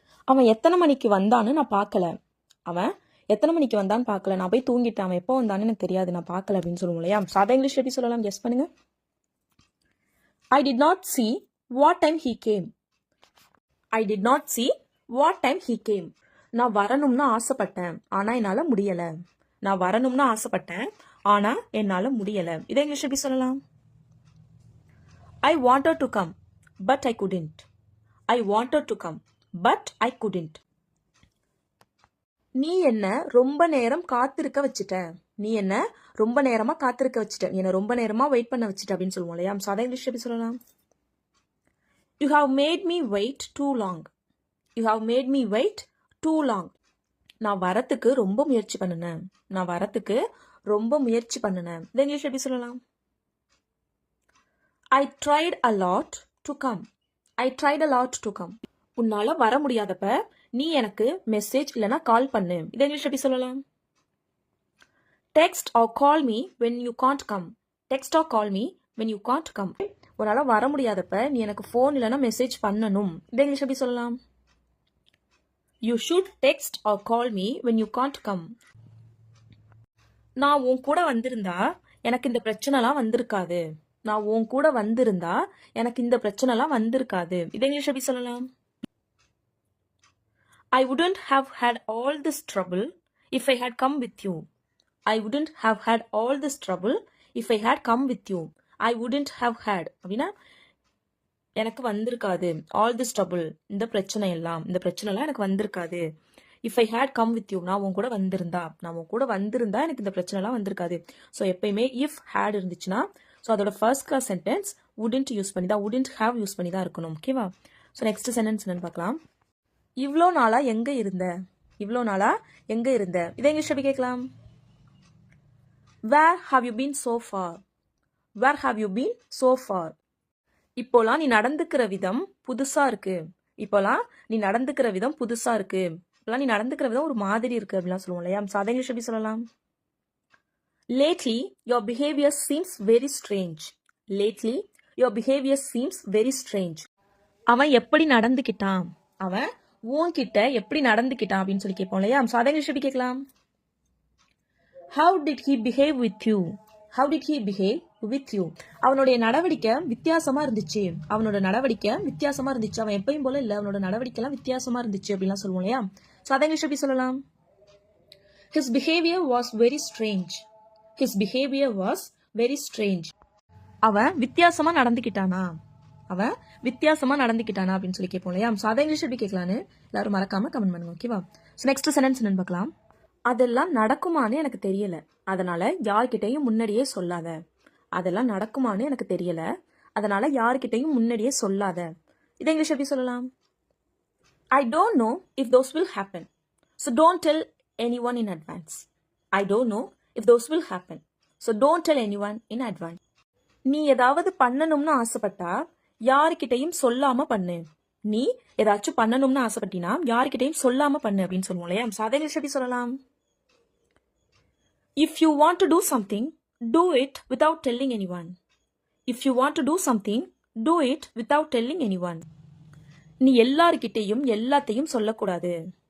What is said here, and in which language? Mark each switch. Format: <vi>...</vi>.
<ta>அவன் எத்தனை மணிக்கு வந்தான்னு நான் பார்க்கல. அவன் எத்தனை மணிக்கு வந்தான்னு பார்க்கல, நான் போய் தூங்கிட்டேன், அவன் எப்போ வந்தான்னு எனக்கு தெரியாது, நான் பார்க்கல அப்படின்னு சொல்லுவோம் இல்லையா. சாதா இங்கிலீஷ் எப்படி சொல்லலாம், கெஸ் பண்ணுங்க.</ta> <en>I did not see what time he came. I did not see what time he came.</en> <ta>நான் வரணும்னு ஆசைப்பட்டேன் ஆனா என்னால முடியல. நான் வரணும்னு ஆசைப்பட்டேன் ஆனா என்னால முடியல. இதை இங்கிலீஷ் எப்படி சொல்லலாம்?</ta> <en>I wanted to come but I couldn't. I wanted to come but I couldn't.</en> <ta>நீ என்ன ரொம்ப நேரம் காத்திருக்க வச்சுட்ட. நீ என்ன ரொம்ப நேரமா காத்திருக்க வச்சுட்ட, நீ என்ன ரொம்ப நேரமா வெயிட் பண்ண வச்சுட்ட அப்படின்னு சொல்லுவோம் இல்லையா. சாதா இங்கிலீஷ் எப்படி சொல்லலாம்?</ta> <en>You have made me wait too long. You have made me wait too long.</en> <ta>நான் வரத்துக்கு ரொம்ப முயற்சி பண்ணினேன். நான் வரத்துக்கு ரொம்ப முயற்சி பண்ணினேன். இந்த இங்கிலீஷ் எப்படி சொல்லலாம்?</ta> <en>I tried a lot to come. I tried a lot to come.</en> <ta>உன்னால வர முடியாதப்ப நீ எனக்கு மெசேஜ் இல்லனா கால் பண்ணு. இதை இங்கிலீஷ் எப்படி சொல்லலாம்?</ta> <en>Text or call me when you can't come. Text or call me when you can't come.</en> <ta>உன்னால வர முடியாதப்ப நீ எனக்கு ஃபோன் இல்லனா மெசேஜ் பண்ணணும். இதை இங்கிலீஷ் எப்படி சொல்லலாம்?</ta> <en>You should text or call me when you can't come.</en> <ta>நான் உன் கூட வந்திருந்தா எனக்கு இந்த பிரச்சனைலாம் வந்திருக்காது. நான் உன் கூட வந்திருந்தா எனக்கு இந்த பிரச்சனைலாம் வந்திருக்காது. இதை இங்கிலீஷ் எப்படி சொல்லலாம்?</ta> <en>I wouldn't have had all this trouble if I had come with you. I wouldn't have had all this trouble if I had come with you. I wouldn't have had</en> <ta>அப்படின்னா எனக்கு வந்திருக்காது.</ta> <en>all this trouble,</en> <ta>இந்த பிரச்சனைலாம் எனக்கு வந்திருக்காது.</ta> <en>if I had come with you,</en> <ta>நான் உன் கூட வந்திருந்தா எனக்கு இந்த பிரச்சனைலாம் வந்திருக்காது. ஸோ எப்பயுமே இஃப் ஹேட் இருந்துச்சுன்னா ஸோ அதோட first class sentence wouldn't use பண்ணி தான், வுடன்ட் ஹேவ் யூஸ் பண்ணி தான் இருக்கணும். ஓகேவா? ஸோ நெக்ஸ்ட் சென்டென்ஸ் என்னன்னு பார்க்கலாம். இவ்வளோ நாளா எங்க இருந்த. இவ்வளோ நாளா எங்க இருந்த. இதை இங்கிலீஷ் எப்படி கேட்கலாம்?</ta> <en>Where have you been so far? Where have you been so far?</en> <ta>இப்போலாம் நீ நடந்துக்கிற விதம் புதுசா இருக்கு. இப்போலாம் நீ நடந்துக்கிற விதம் புதுசா இருக்கு. இப்போலாம் நீ நடந்துக்கிற விதம் ஒரு மாதிரி இருக்கு அப்படிலாம் சொல்லுவோம் இல்லையா. சாதா இங்கிலீஷ் எப்படி சொல்லலாம்?</ta> <en>Lately your behavior seems very strange. Lately your behavior seems very strange.</en> <ta>அவன் எப்படி நடந்துக்கிட்டான். அவன் உன்கிட்ட எப்படி நடந்துக்கிட்டான் அப்படின்னு சொல்லி கேட்போம் இல்லையா. சாதா இங்கிலீஷ் எப்படி கேட்கலாம்?</ta> <en>How did he behave with you? How did he behave with you?</en> <ta>அவனுடைய நடவடிக்கை வித்தியாசமா இருந்துச்சு. அவன் எப்பயும் போல இல்ல, அவனோட நடவடிக்கைலாம் வித்தியாசமா இருந்துச்சு அப்படிலாம் சொல்லுவோம் இல்லையா. சாதா இங்கிலீஷ் எப்படி சொல்லலாம்?</ta> <en>His behavior was very strange. His behavior was very strange.</en> <ta>அவன் வித்தியாசமா நடந்துக்கிட்டானா அப்படின்னு சொல்லி கேட்போம் இல்லையா. சாதா இங்கிலீஷ் எப்படி கேட்கலான்னு எல்லாரும் மறக்காம கமெண்ட் பண்ணுங்க. ஓகேவா? நெக்ஸ்ட் சென்டென்ஸ் என்னன்னு பார்க்கலாம். அதெல்லாம் நடக்குமான்னு எனக்கு தெரியல, அதனால யார்கிட்டையும் முன்னாடியே சொல்லாத. அதெல்லாம் நடக்குமான்னு எனக்கு தெரியல, அதனால யார்கிட்டையும் முன்னாடியே சொல்லாத. இதை இங்கிலீஷ் எப்படி சொல்லலாம்?</ta> <en>I don't know if those will happen, so don't tell anyone in advance. I don't know if those will happen, so don't tell anyone in advance.</en> <ta>நீ ஏதாவது பண்ணணும்னு ஆசைப்பட்டா யார்கிட்டையும் சொல்லாம பண்ணு. நீ ஏதாச்சும் பண்ணணும்னு ஆசைப்பட்டினா யார்கிட்டையும் சொல்லாம பண்ணு அப்படின்னு சொல்லுவோம் இல்லையா. சாதா இங்கிலீஷ் எப்படி சொல்லலாம்?</ta> <en>If you want to do something, do it without telling anyone. If you want to do something, do it without telling anyone.</en> <ta>நீ எல்லார்கிட்டையும் எல்லாத்தையும் சொல்லக்கூடாது.</ta>